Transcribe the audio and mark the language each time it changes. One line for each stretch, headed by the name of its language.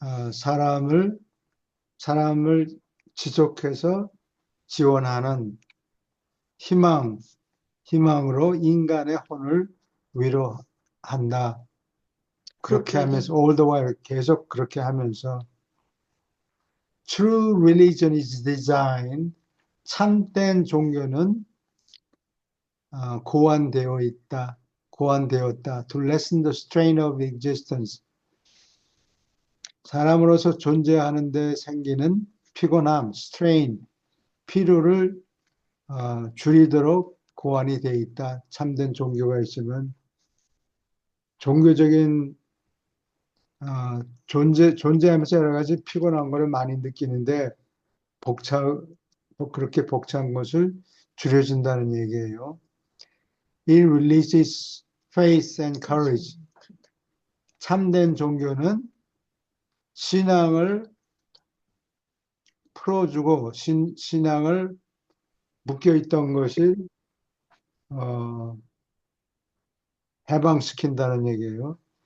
Korean: 사람을 지속해서 지원하는 희망으로 인간의 혼을 위로한다. 그렇게 하면서
English: all the while
Korean: 계속 그렇게 하면서
English: true religion is designed
Korean: 참된 종교는 고안되었다.
English: to lessen the strain of existence.
Korean: 사람으로서 존재하는 데 생기는 피곤함, strain, 피로를 줄이도록 고안이 되어 있다. 참된 종교가 있으면 종교적인 존재하면서 여러 가지 피곤한 거를 많이 느끼는데 그렇게 벅찬 것을 줄여준다는 얘기예요.
English: It releases faith and courage.
Korean: 참된 종교는 신앙을 풀어주고 신앙을 묶여있던 것이 어, 해방시킨다는 얘기예요.